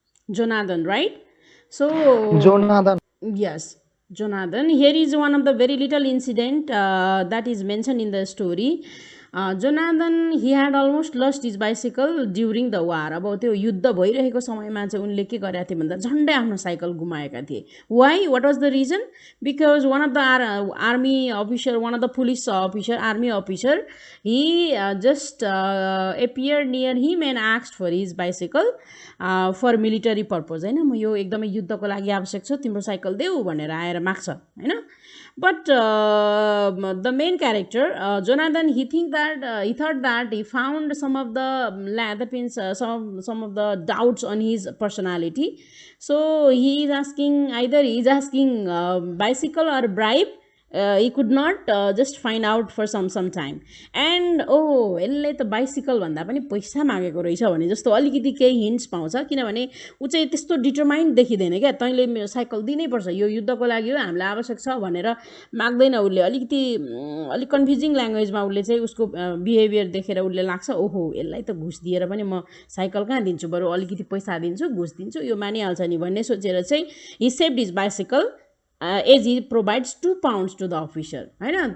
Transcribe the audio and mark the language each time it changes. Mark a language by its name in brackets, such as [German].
[English] Jonathan, right? So Jonathan. Yes, Jonathan. Here is one of the very little incident that is mentioned in the story. Jonathan, he had almost lost his bicycle during the war. [Nepali] अब त्यो युद्ध भइरहेको समयमा चाहिँ उनले के गरेका थिए भन्दा झन्डै आफ्नो साइकल गुमाएका थिए. [English] Why? What was the reason? Because one of the army officer, one of the police officer, army officer, he just appeared near him and asked for his bicycle for military purpose. [Nepali] हैन म यो एकदमै युद्धको लागि आवश्यक छ तिम्रो cycle देऊ भनेर आएर माग्छ हैन [English] But the main character, Jonathan, he thought that he found some of the that means some of the doubts on his personality. So he is asking, either he is asking bicycle or bribe. He could not just find out for some time. [Nepali] And यसले त bicycle भन्दा पनि पैसा मागेको रहेछ भने जस्तो अलिकति केही हिन्ट्स पाउँछ, किनभने ऊ चाहिँ त्यस्तो डिटरमाइन्ड देखिँदैन क्या, तैँले मेरो साइकल दिनैपर्छ, यो युद्धको लागि हो, हामीलाई आवश्यक छ भनेर माग्दैन उसले। अलिक कन्फ्युजिङ ल्याङ्ग्वेजमा उसले चाहिँ उसको बिहेभियर देखेर उसले लाग्छ ओहो यसलाई त घुस दिएर पनि म साइकल कहाँ दिन्छु, बरु अलिकति पैसा दिन्छु, घुस दिन्छु, यो मानिहाल्छ नि भन्ने सोचेर चाहिँ [English] he saved his bicycle as he provides 2 pounds to the officer, [Nepali] होइन।